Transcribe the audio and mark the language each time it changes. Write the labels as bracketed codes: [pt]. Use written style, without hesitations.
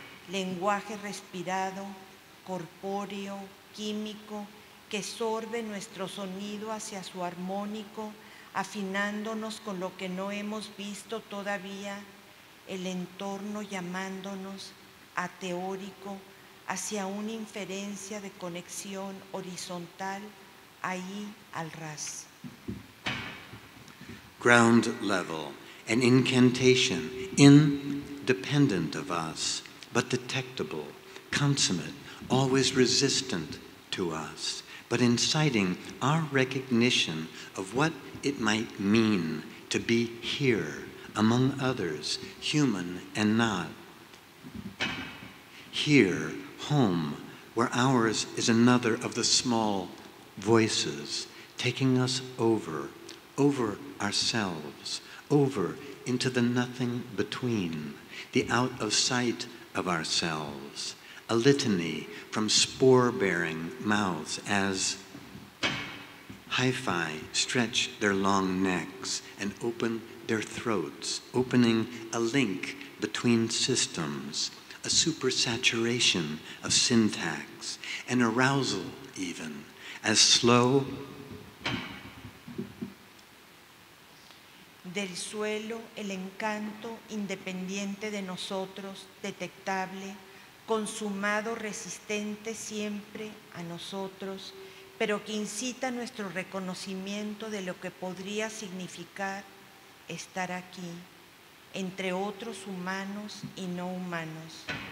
[es] lenguaje respirado, corpóreo, químico, que sorbe nuestro sonido hacia su armónico, afinándonos con lo que no hemos visto todavía, el entorno llamándonos a teórico, hacia una inferencia de conexión horizontal, ahí al ras. [en] Ground level, an incantation, independent of us, but detectable, consummate, always resistant to us, but inciting our recognition of what it might mean to be here, among others, human and not. Here, home, where ours is another of the small voices, taking us over ourselves, over into the nothing between, the out of sight of ourselves, a litany from spore-bearing mouths as Hi-Fi stretch their long necks and open their throats, opening a link between systems, a supersaturation of syntax, an arousal even, as slow [es] del suelo el encanto independiente de nosotros, detectable, consumado, resistente siempre a nosotros, pero que incita nuestro reconocimiento de lo que podría significar estar aquí, entre otros humanos y no humanos.